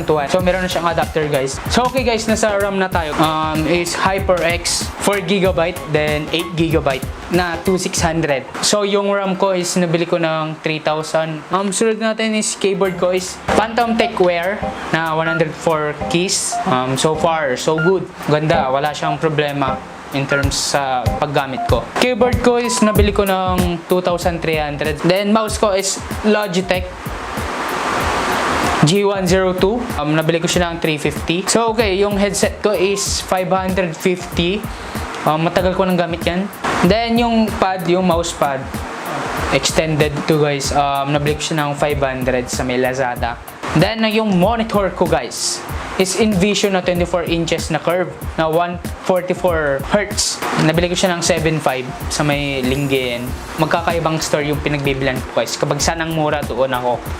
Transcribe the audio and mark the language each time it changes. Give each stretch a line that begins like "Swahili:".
Filipino: So meron na siyang adapter guys.
English: So okay guys,
Filipino: nasa RAM na tayo. Is HyperX 4GB, then 8GB na 2,600. So yung RAM ko is nabili ko ng 3,000. Sunod natin is keyboard ko is Phantom Techwear na 104 keys.
English: So far, so good.
Filipino: Ganda, wala siyang problema
English: in terms
Filipino: sa paggamit ko. Keyboard ko is nabili ko ng 2,300. Then mouse ko is Logitech G102. Nabili ko siya ng 350. So okay, yung headset ko is 550. Matagal ko nang gamit yan. Then yung pad, yung mouse pad, extended to guys. Nabili ko siya ng 500 sa may Lazada. Then yung monitor ko guys is Envision na 24 inches na curve na 144 Hz. Nabili ko siya ng 7.5 sa may Lingayen. Magkakaibang store yung pinagbibilan ko guys. Kapag sanang mura, doon ako.